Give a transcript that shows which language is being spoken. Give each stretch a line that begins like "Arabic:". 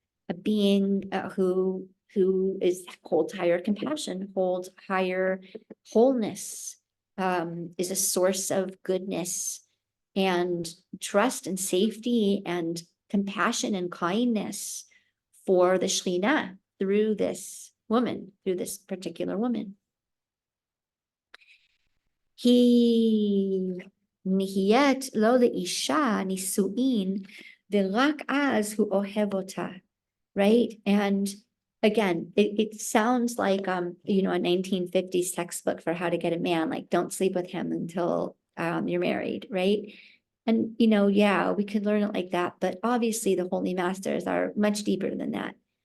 English: A being who holds higher compassion, holds higher wholeness, is a source of goodness and trust and safety and compassion and kindness for the Shekhinah through this woman, through this particular woman.
Hebrew: היא נהיית לו לאישה נישואין, ורק אז הוא אוהב אותה,
English: right? And again, it sounds like a 1950s textbook for how to get a man, like don't sleep with him until you're married, right? And yeah, we could learn it like that, but obviously the Holy Masters are much deeper than that.